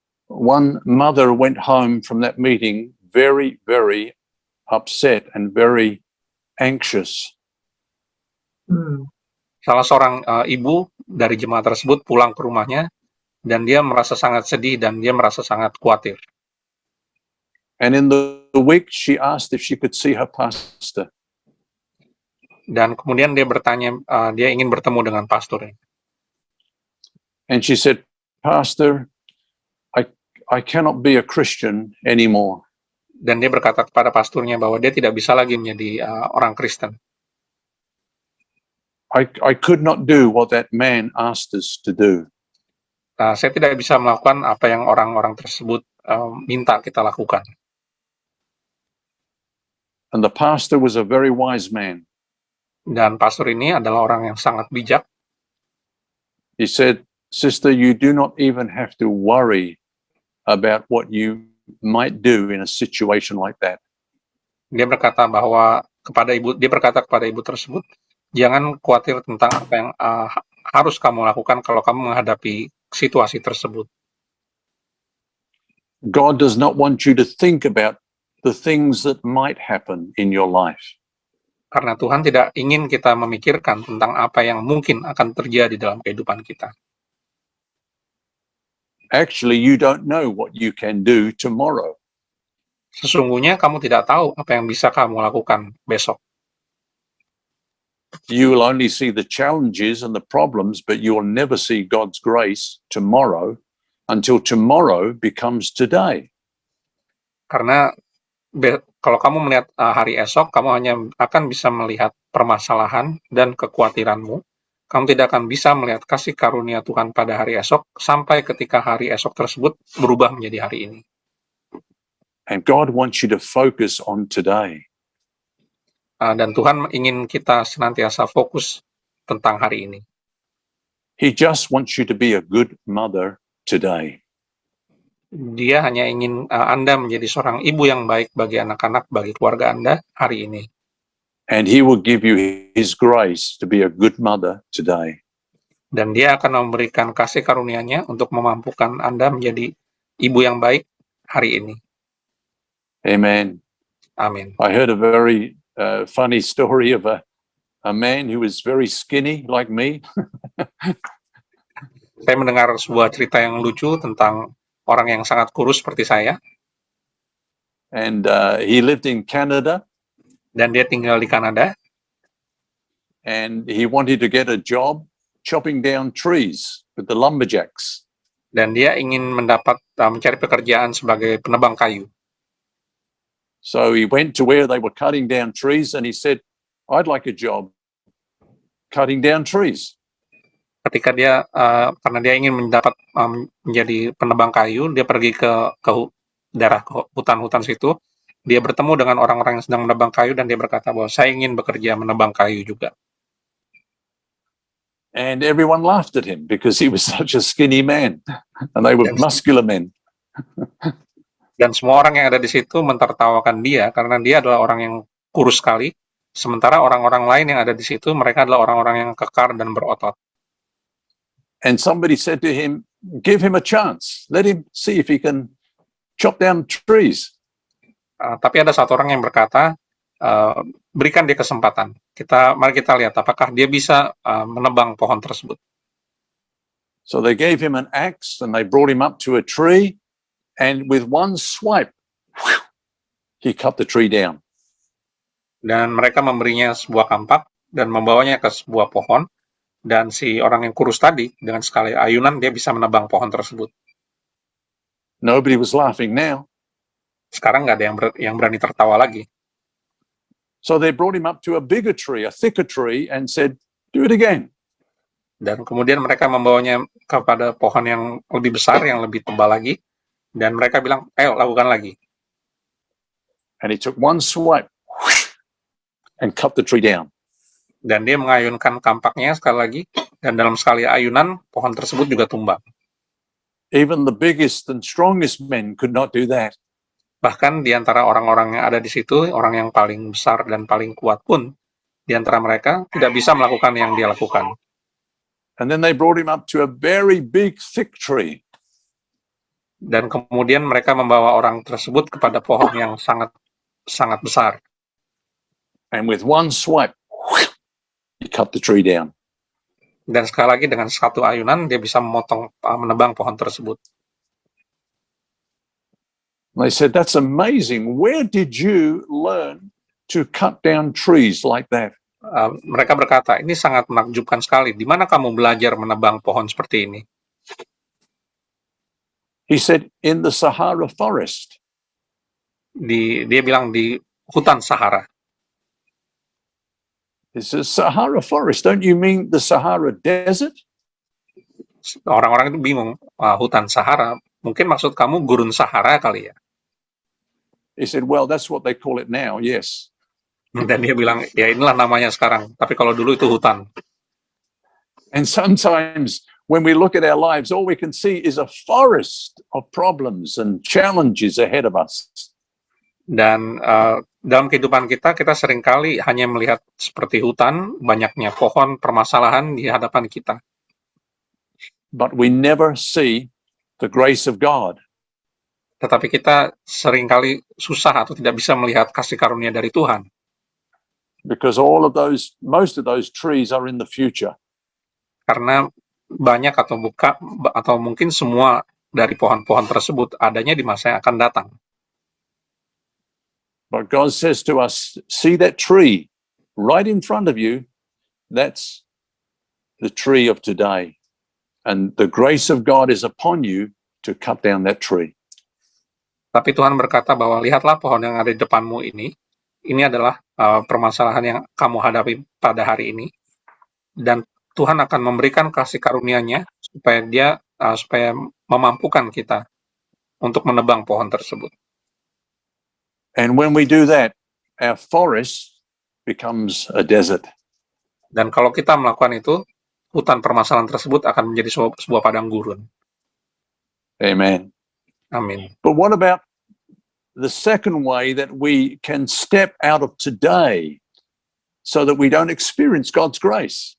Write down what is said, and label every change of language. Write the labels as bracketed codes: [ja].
[en] One mother went home from that meeting very, very upset and very anxious. [id] Salah seorang ibu dari jemaat tersebut pulang ke rumahnya dan dia merasa sangat sedih dan dia merasa sangat khawatir. [en] And in the week, she asked if she could see her pastor. [id] Dan kemudian dia bertanya, dia ingin bertemu dengan pastornya. [en] And she said, Pastor, I cannot be a Christian anymore. [id] Dan dia berkata kepada pastornya bahwa dia tidak bisa lagi menjadi orang Kristen. [en] I could not do what that man asked us to do. [id] Saya tidak bisa melakukan apa yang orang-orang tersebut minta kita lakukan. [en] And the pastor was a very wise man. [id] Dan pastor ini adalah orang yang sangat bijak. [en] He said, Sister, you do not even have to worry about what you might do in a situation like that. [id] Dia berkata kepada ibu tersebut, jangan khawatir tentang apa yang harus kamu lakukan kalau kamu menghadapi situasi tersebut. [en] God does not want you to think about the things that might happen in your life. [id] Karena Tuhan tidak ingin kita memikirkan tentang apa yang mungkin akan terjadi dalam kehidupan kita. [en] Actually, you don't know what you can do tomorrow. [id] Sesungguhnya kamu tidak tahu apa yang bisa kamu lakukan besok. [en] You will only see the challenges and the problems, but you will never see God's grace tomorrow until tomorrow becomes today. [id] Karena kalau kamu melihat hari esok, kamu hanya akan bisa melihat permasalahan dan kekhawatiranmu. Kamu tidak akan bisa melihat kasih karunia Tuhan pada hari esok sampai ketika hari esok tersebut berubah menjadi hari ini. [en] And God wants you to focus on today. [id] Dan Tuhan ingin kita senantiasa fokus tentang hari ini. [en] He just wants you to be a good mother today. [id] Dia hanya ingin Anda menjadi seorang ibu yang baik bagi anak-anak, bagi keluarga Anda hari ini. [en] And He will give you His grace to be a good mother today. [id] Dan Dia akan memberikan kasih karunia-Nya untuk memampukan Anda menjadi ibu yang baik hari ini. [en] Amen. [id] Amin. [en] I heard a very funny story of a man who was very skinny like me. [id] Saya mendengar sebuah cerita yang lucu tentang orang yang sangat kurus seperti saya. [en] And he lived in Canada. [id] Dan dia tinggal di Kanada. [en] And he wanted to get a job chopping down trees with the lumberjacks. [id] dan dia ingin mencari pekerjaan sebagai penebang kayu. [en] So he went to where they were cutting down trees and he said, I'd like a job cutting down trees. [id] Ketika dia karena dia ingin menjadi penebang kayu, dia pergi ke daerah hutan-hutan situ. Dia bertemu dengan orang-orang yang sedang menebang kayu dan dia berkata bahwa saya ingin bekerja menebang kayu juga. [en] And everyone laughed at him because he was such a skinny man and they were muscular men. [id] Dan semua orang yang ada di situ mentertawakan dia karena dia adalah orang yang kurus sekali, sementara orang-orang lain yang ada di situ mereka adalah orang-orang yang kekar dan berotot. [en] And somebody said to him, give him a chance. Let him see if he can chop down trees. [id] Tapi ada satu orang yang berkata, berikan dia kesempatan. Mari kita lihat apakah dia bisa menebang pohon tersebut. [en] So they gave him an axe and they brought him up to a tree, and with one swipe, he cut the tree down. [id] Dan mereka memberinya sebuah kampak dan membawanya ke sebuah pohon, dan si orang yang kurus tadi dengan sekali ayunan dia bisa menebang pohon tersebut. [en] Nobody was laughing now. [id] Sekarang nggak ada yang berani tertawa lagi. [en] So they brought him up to a bigger tree, a thicker tree, and said, do it again. [id] Dan kemudian mereka membawanya kepada pohon yang lebih besar, yang lebih tebal lagi, dan mereka bilang, ayo lakukan lagi. [en] And he took one swipe and cut the tree down. [id] Dan dia mengayunkan kampaknya sekali lagi, dan dalam sekali ayunan, pohon tersebut juga tumbang. [en] Even the biggest and strongest men could not do that. [id] Bahkan di antara orang-orang yang ada di situ, orang yang paling besar dan paling kuat pun, di antara mereka tidak bisa melakukan yang dia lakukan. [en] And then they brought him up to a very big, thick tree. [id] Dan kemudian mereka membawa orang tersebut kepada pohon yang sangat besar. [en] And with one swipe, he cut the tree down. [id] Dan sekali lagi dengan satu ayunan, dia bisa menebang pohon tersebut. [en] They said, that's amazing. Where did you learn to cut down trees like that? [id] Mereka berkata, ini sangat menakjubkan sekali. Di mana kamu belajar menebang pohon seperti ini? [en] He said, in the Sahara forest. [id] Dia bilang di hutan Sahara. [en] He says, Sahara forest, don't you mean the Sahara desert? [id] Orang-orang itu bingung, hutan Sahara, mungkin maksud kamu gurun Sahara kali ya? [en] He said, well, that's what they call it now, yes. [id] Dan dia bilang, ya inilah namanya sekarang, tapi kalau dulu itu hutan. [en] And sometimes when we look at our lives, all we can see is a forest of problems and challenges ahead of us. [id] Dan dalam kehidupan kita seringkali hanya melihat seperti hutan, banyaknya pohon, permasalahan di hadapan kita. [en] But we never see the grace of God. [id] Tetapi kita seringkali susah atau tidak bisa melihat kasih karunia dari Tuhan. [en] Because most of those trees are in the future. [id] Karena banyak atau mungkin semua dari pohon-pohon tersebut adanya di masa yang akan datang. [en] But God says to us, see that tree right in front of you, that's the tree of today. And the grace of God is upon you to cut down that tree. [id] Tapi Tuhan berkata bahwa lihatlah pohon yang ada di depanmu ini adalah permasalahan yang kamu hadapi pada hari ini. Dan Tuhan akan memberikan kasih karunia-Nya supaya memampukan kita untuk menebang pohon tersebut. [en] And when we do that, our forest becomes a desert. [id] Dan kalau kita melakukan itu, hutan permasalahan tersebut akan menjadi sebuah padang gurun. [en] Amen. [id] Amin. [en] But what about the second way that we can step out of today so that we don't experience God's grace?